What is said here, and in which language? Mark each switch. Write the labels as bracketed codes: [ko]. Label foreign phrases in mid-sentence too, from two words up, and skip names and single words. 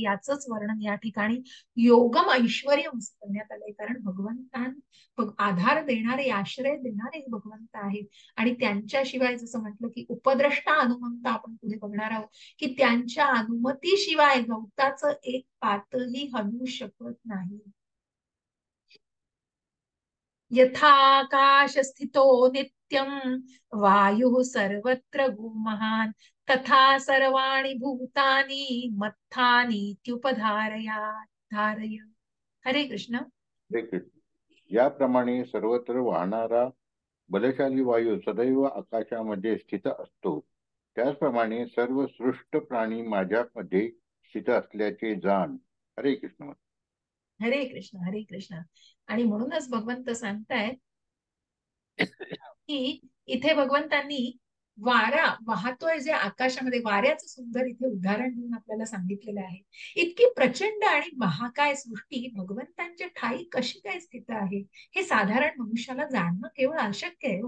[mr] याचंच वर्णन या ठिकाणी [sa] योगम ऐश्वर्य [mr] करण्यात आलंय. कारण आधार देणारे, आश्रय देणारे भगवंत आहेत. आणि त्यांच्याशिवाय जसं म्हटलं की [sa] उपद्रष्टा अनुमंत [mr] आपण पुढे बघणार आहोत की त्यांच्या अनुमतीशिवाय गवताचं एक पातही हलू शकत नाही. [sa] यथाकाश स्थितो नित्यं वायुः सर्वत्र गुमहान् तथा सर्वाणि भूतानि धारय. हरे कृष्ण. हरे कृष्ण. [mr] याप्रमाणे सर्वत्र वाहणारा बलशाली वायू सदैव आकाशामध्ये स्थित असतो, त्याचप्रमाणे सर्व सृष्ट प्राणी माझ्यामध्ये स्थित असल्याचे जाण. [sa] हरे कृष्ण. हरे कृष्ण. हरे कृष्ण. [mr] आणि म्हणूनच भगवंत सांगतायत की इथे भगवंतांनी वारा वाहतोय जे आकाशामध्ये, वाऱ्याचं सुंदर इथे उदाहरण देऊन आपल्याला सांगितलेलं आहे. इतकी प्रचंड आणि महाकाय सृष्टी भगवंतांच्या ठाई कशी काय स्थित आहे हे साधारण मनुष्याला जाणणं केवळ अशक्य आहे हो.